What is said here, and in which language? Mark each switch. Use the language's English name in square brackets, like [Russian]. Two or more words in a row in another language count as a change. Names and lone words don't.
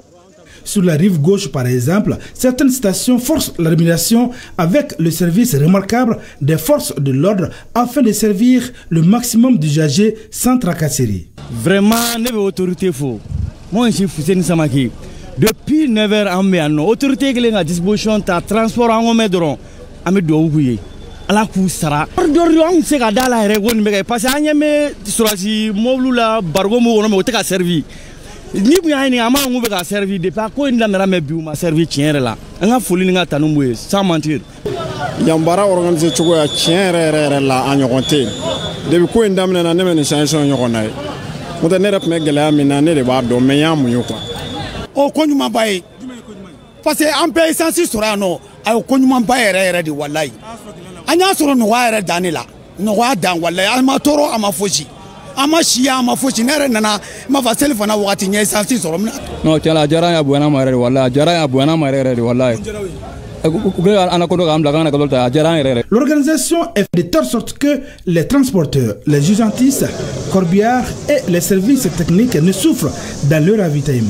[French] Sur la rive gauche, par exemple, certaines stations forcent l'admiration avec le service remarquable des forces de l'ordre afin de servir le maximum d'usagers sans tracasserie. Vraiment, les autorités font. Moi, je suis Fousseni Samaki. Depuis 9h, on met une autorité qui est à disposition de transport en métro. On met [Bambara] ala k'u sara ordre an se ka da la yɛrɛ ko nin bɛ kɛ parce que an ɲɛ bɛ surasi mobile la bargo mu kɔnɔ mɛ o tɛ ka servi ni kun y'a ɲininka an b'a ŋun bɛ ka servi depuis a ko in daminɛra mɛ bi u ma servi tiɲɛ yɛrɛ la an ka foli ni ka tanu b'o ye [French] sans mentir. [Bambara] yan baara organiser cogoya tiɲɛ yɛrɛ la a ɲɔgɔn tɛ yen depuis ko in daminɛna ne bɛ nin sanction ɲɔgɔn na ye n'o tɛ ne yɛrɛ tun bɛ gɛlɛya min na ne de b'a dɔn mɛ n y'a muɲu quoi. o ko ɲumanba ye parce que an bɛɛ essence sɔrɔ yan nɔ a ye ko ɲumanba yɛrɛ de walayi an y'a sɔrɔ nɔgɔya yɛrɛ dan ne la nɔgɔya dan walayi an ma tɔɔrɔ an ma fosi an ma siya an ma fosi ne yɛrɛ nana ma fa seli fana wagati n ye essence sɔrɔ mina. non tiɲɛ la a diyara n ye a bonyana ma yɛrɛ de walayi a diyara n ye a bonyana ma yɛrɛ de walayi. [French] L'organisation est de telle sorte que les transporteurs, les usantistes, corbières et les services techniques ne souffrent dans leur ravitaillement.